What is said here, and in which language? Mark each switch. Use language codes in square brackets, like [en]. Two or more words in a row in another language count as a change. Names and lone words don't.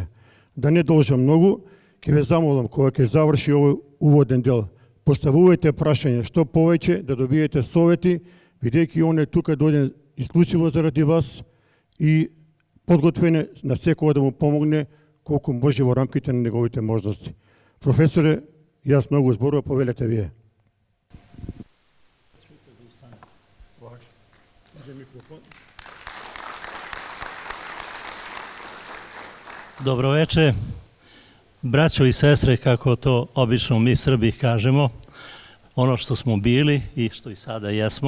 [mk] Да не должам многу, ќе ве замолам кога ќе заврши овој уводен дел, поставувајте прашање што повеќе, да добиете совети, бидејќи он е тука дојден исклучиво заради вас и подготвен е на секоја да му помогне колку може во рамките на неговите можности. Професоре, јас многу зборува, повелете вие. [sr] Dobro veče, braćo i sestre, kako to obično mi Srbi kažemo, ono što smo bili i što i sada jesmo.